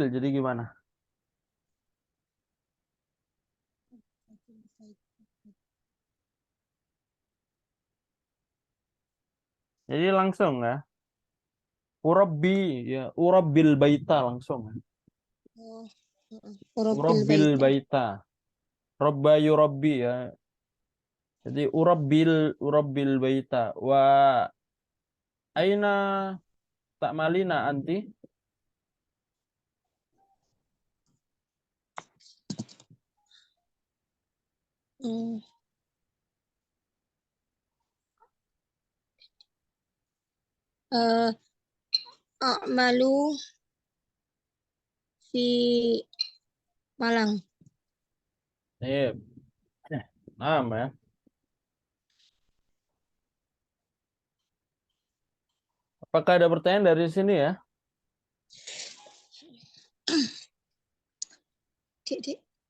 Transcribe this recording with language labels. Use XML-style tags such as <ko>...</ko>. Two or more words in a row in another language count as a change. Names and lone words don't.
<id>Jadi gimana? Jadi langsung ya.</id> <ar>أربي يا، أربي البيت langsung. Oh, rabbil Urabbil bait. baita. ربى يربي ya. Jadi أربي البيت. وأين تعملين أنت? Hmm. Eh, أعمل في Malang.</ar> <id>Iya. Nah, ya. Apakah ada pertanyaan dari sini ya? Dik.</id>